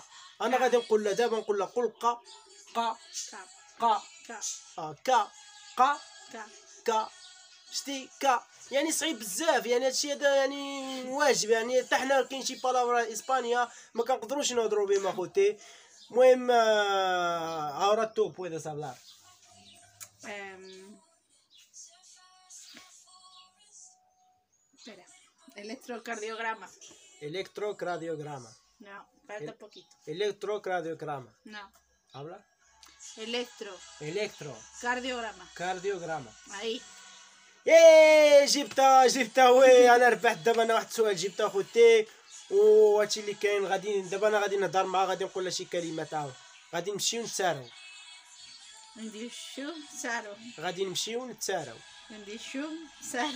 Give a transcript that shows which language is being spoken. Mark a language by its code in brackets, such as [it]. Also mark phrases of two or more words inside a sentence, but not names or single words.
[ar] انا غادي نقول له دابا نقول له قول قا قا قا كا قا كا شتي كا. يعني صعيب بزاف. يعني هادشي هذا يعني واجب. يعني حتى حنا كاين شي بالابرا اسبانيا ما كنقدروش نهضروا بهم اخوتي. [es] المهم ahora tú puedes hablar. Espera. Electrocardiograma. Electrocardiograma. No, falta poquito. Electrocardiograma. No. Habla. Electrocardiograma. Cardiograma. Ahí. [ar] ايه جبتها وي. انا ربحت دابا. انا واحد السؤال جبتها اخوتي. وهادشي اللي كاين. غادي دابا انا غادي نهضر معاه. غادي نقول له شي كلمات. غادي نمشيو نتساراو. Ndishu Saro. غادي نمشيو نتساراو. Ndishu Saro.